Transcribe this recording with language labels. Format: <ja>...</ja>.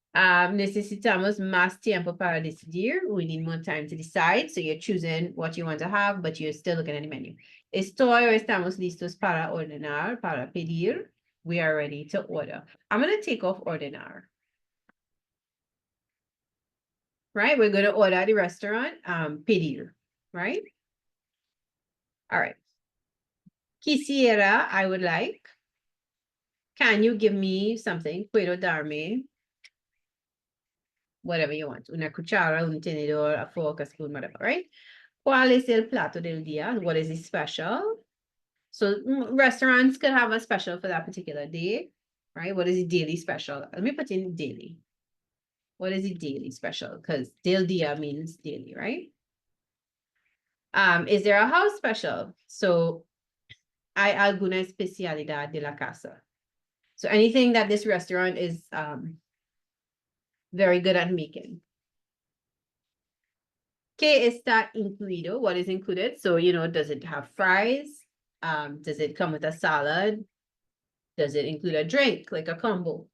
<es>Necesitamos más tiempo para decidir.</es> <en>We need more time to decide. So you're choosing what you want to have, but you're still looking at the menu.</en> <es>Estoy o estamos listos para ordenar, para pedir.</es> <en>We are ready to order. I'm going to take off ordenar. Right? We're going to order at the restaurant, pedir, right? All right. Quisiera, I would like. Can you give me something?</en> <es>Puedo darme.</es> <en>Whatever you want.</en> <es>Una cuchara, un tenedor,</es> <en>a fork, a spoon, whatever, right?</en> <es>¿Cuál es el plato del día?</es> <en>What is the special? So restaurants could have a special for that particular day, right? What is the daily special? Let me put in daily. What is the daily special? Because del día means daily, right? Is there a house special?</en> <es>So hay alguna especialidad de la casa.</es> <en>So anything that this restaurant is very good at making.</en> <es>¿Qué está incluido?</es> <en>What is included? So, does it have fries? Does it come with a salad? Does it include a drink, like a combo?</en>